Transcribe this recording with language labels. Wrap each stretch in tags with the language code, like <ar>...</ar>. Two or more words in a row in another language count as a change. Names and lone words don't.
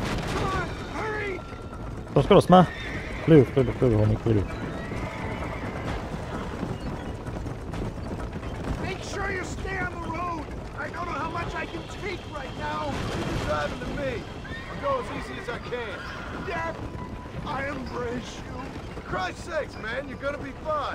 <en>Come on, hurry!</en> <cs>Skoro jsme. Klidu, homie, klidu.</cs> <en>Make sure you stay on the road. I don't know how much I can take right now. You're driving to me. I'll go as easy as I can. Dad, I embrace you. For Christ's sakes, man, you're gonna be fine.</en>